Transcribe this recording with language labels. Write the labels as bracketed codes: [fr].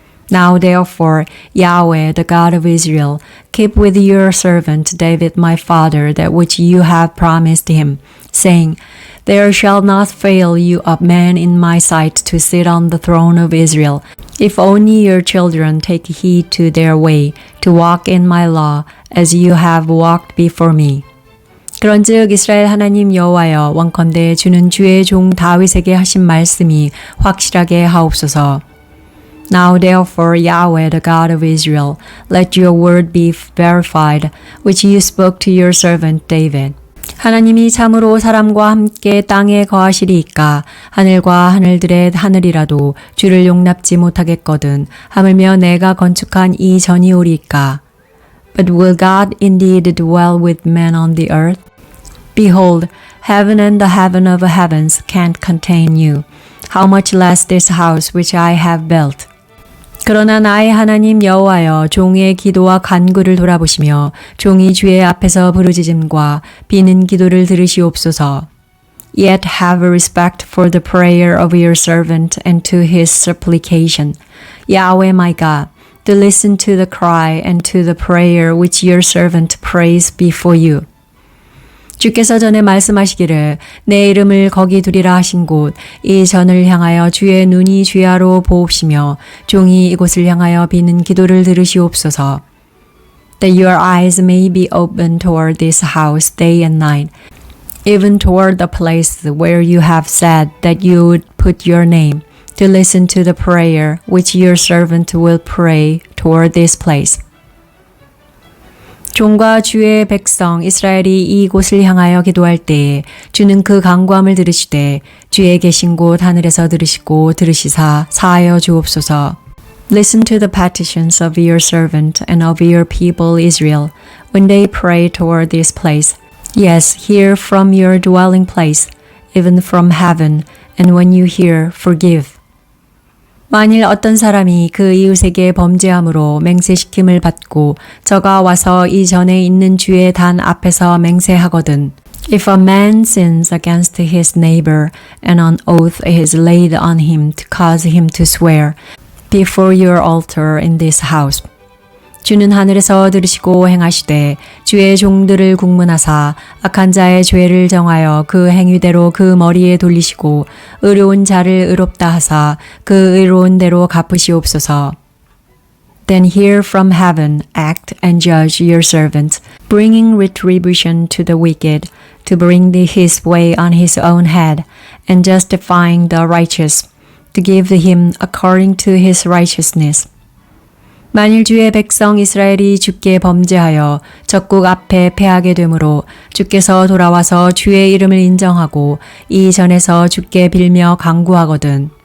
[en] Now therefore, Yahweh, the God of Israel, keep with your servant David my father that which you have promised him, saying, There shall not fail you a man in my sight to sit on the throne of Israel, if only your children take heed to their way, to walk in my law, as you have walked before me. [ko] 그런즉 이스라엘 하나님 여호와여 원컨대 주는 주의 종 다윗에게 하신 말씀이 확실하게 하옵소서. [en] Now therefore, Yahweh, the God of Israel, let your word be verified, which you spoke to your servant David. [ko] 하나님이 참으로 사람과 함께 땅에 거하시리이까 하늘과 하늘들의 하늘이라도 주를 용납지 못하겠거든 하물며 내가 건축한 이 전이 오리이까. [en] But will God indeed dwell with men on the earth? Behold, heaven and the heaven of heavens can't contain you. How much less this house which I have built? [ko] 그러나 나의 하나님 여호와여 종의 기도와 간구를 돌아보시며 종이 주의 앞에서 부르짖음과 비는 기도를 들으시옵소서. [en] Yet have respect for the prayer of your servant and to his supplication. Yahweh my God, to listen to the cry and to the prayer which your servant prays before you. [ko] 주께서 전에 말씀하시기를 내 이름을 거기 두리라 하신 곳 이 전을 향하여 주의 눈이 주야로 보옵시며 종이 이곳을 향하여 비는 기도를 들으시옵소서. [en] That your eyes may be open toward this house day and night, even toward the place where you have said that you would put your name, to listen to the prayer which your servant will pray toward this place. [ko] 종과 주의 백성 이스라엘이 이곳을 향하여 기도할 때에 주는 그 간구함을 들으시되 주의 계신 곳 하늘에서 들으시고 들으시사 사하여 주옵소서. [en] Listen to the petitions of your servant and of your people Israel when they pray toward this place. Yes, hear from your dwelling place, even from heaven, and when you hear, forgive. [ko] 만일 어떤 사람이 그 이웃에게 범죄함으로 맹세시킴을 받고 저가 와서 이 전에 있는 주의 단 앞에서 맹세하거든. [en] If a man sins against his neighbor and an oath is laid on him to cause him to swear before your altar in this house. [ko] 주는 하늘에서 들으시고 행하시되 주의 종들을 국문하사 악한 자의 죄를 정하여 그 행위대로 그 머리에 돌리시고 의로운 자를 의롭다 하사 그 의로운 대로 갚으시옵소서. [en] Then hear from heaven, act and judge your servant, bringing retribution to the wicked, to bring his way on his own head, and justifying the righteous, to give him according to his righteousness. [ko] 만일 주의 백성 이스라엘이 주께 범죄하여 적국 앞에 패하게 되므로 주께서 돌아와서 주의 이름을 인정하고 이 전에서 주께 빌며 간구하거든.